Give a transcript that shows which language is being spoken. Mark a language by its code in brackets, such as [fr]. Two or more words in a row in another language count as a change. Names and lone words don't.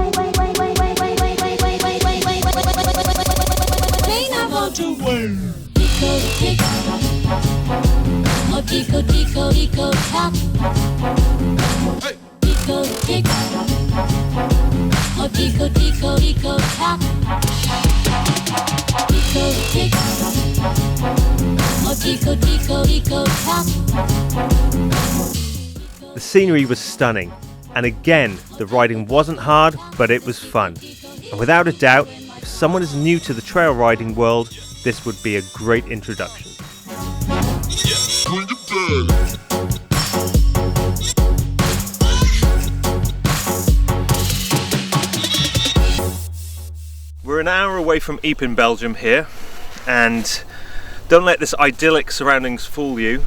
[en] Mean I want to wait. Eco tick. Eco, eco, eco tock. Eco tick. Eco, eco, eco tock. Eco tick. Eco, eco, eco tock. The scenery was stunning, and again, the riding wasn't hard, but it was fun. And without a doubt, if someone is new to the trail riding world, this would be a great introduction. We're an hour away from Ypres in Belgium here, and don't let this idyllic surroundings fool you.